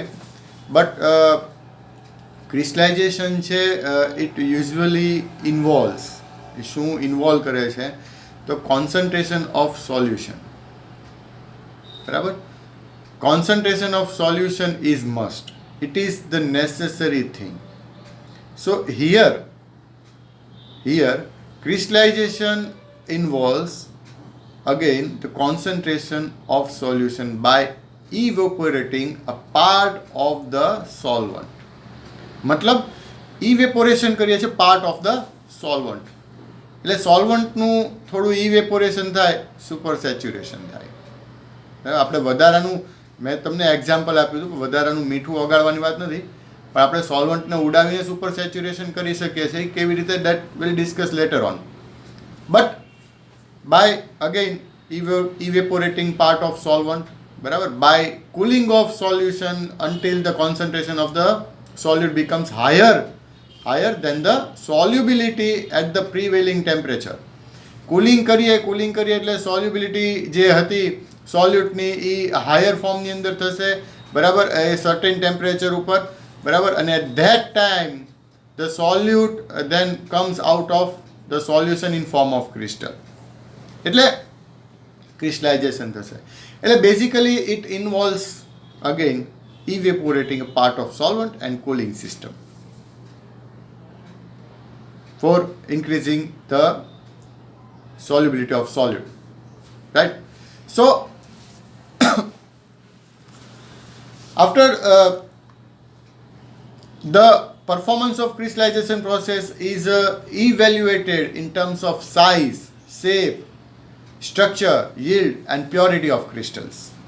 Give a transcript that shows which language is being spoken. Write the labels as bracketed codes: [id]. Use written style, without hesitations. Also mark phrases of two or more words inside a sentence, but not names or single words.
[en] but crystallization છે it usually involves, [gu] શું ઇન્વોલ્વ કરે છે તો [en] concentration of solution, બરાબર. concentration of solution is must, it is the necessary thing. so here crystallization involves again the concentration of solution by evaporating a part of the solvent. [gu] મતલબ ઇવેપોરેશન કરીએ છીએ [en] part of the solvent, [gu] એટલે સોલ્વન્ટનું થોડું ઇવેપોરેશન થાય, [en] super saturation [gu] થાય. આપણે વધારાનું, મેં તમને એક્ઝામ્પલ આપ્યું હતું, વધારાનું મીઠું ઓગાળવાની વાત નથી, પણ આપણે સોલ્વન્ટને ઉડાવીને [en] super saturation [gu] કરી શકીએ છીએ. કેવી રીતે, [en] that will discuss later on. but by again evaporating part of solvent, બરાબર, by cooling off solution until the concentration of the solute becomes higher than the solubility at the prevailing temperature. [gu] કુલિંગ કરીએ એટલે સોલ્યુબિલિટી જે હતી સોલ્યુટની એ હાયર ફોર્મની અંદર થશે, બરાબર, એ સર્ટેન ટેમ્પરેચર ઉપર, બરાબર, અને [en] at that time the solute then comes out of the solution in form of crystal. [gu] એટલે ક્રિસ્ટલાઇઝેશન થશે. એટલે [en] basically it involves again evaporating a part of solvent and cooling system for increasing the solubility of solute, right? So after the performance of crystallization process is evaluated in terms of size, shape, structure, yield and purity of crystals.